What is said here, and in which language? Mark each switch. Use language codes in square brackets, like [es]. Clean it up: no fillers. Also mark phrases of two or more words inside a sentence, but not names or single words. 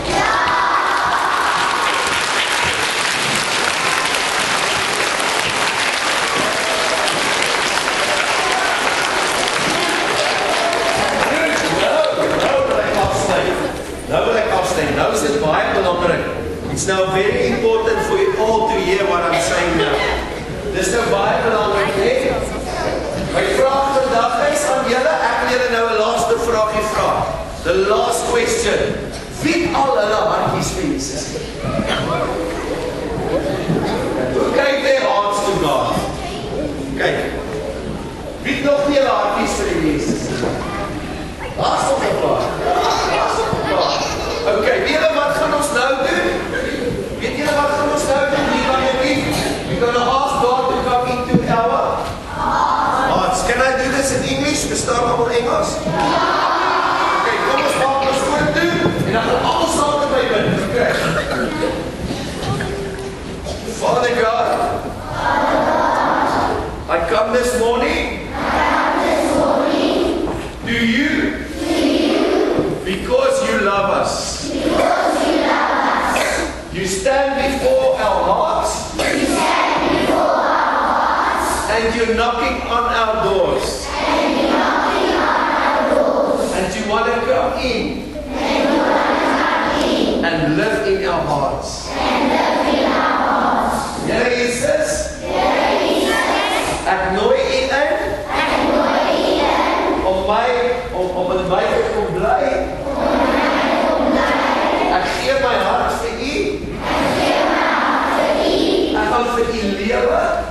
[af] Nou is dit baie belangrik. [en] It's now very important for you all to hear what I'm saying now. [af] Dis nou baie belangrik, hè? My vraag vandag is aan julle, ek wil julle nou 'n laaste vraagie vra. [en] The last question. [af] Wie al hulle hartjies vir Jesus? [en] Kyk their hearts to God. [af] Kyk. Wie nog nie hulle hartjies vir Jesus? Daar's nog 'n vraag. Okay, weet julle wat gaan ons nou doen? Weet julle wat gaan ons nou doen? Hier gaan jy [en] we're going to ask God to come into our hearts. Can I do this in English? [af] Verstaan almal Engels? Okay, kom ons maak ons voor toe en dan gaan almal saam met my bid. Okay. [en] Father God, I come this morning to you because you love us. You stand before our hearts. And you're knocking on our doors. And you want to come in. And live in our hearts. [af] Here Jesus. Ek nooi u in. Om in my te kom bly. Ek gee my hart vir u. Ek gaan vir u lewe.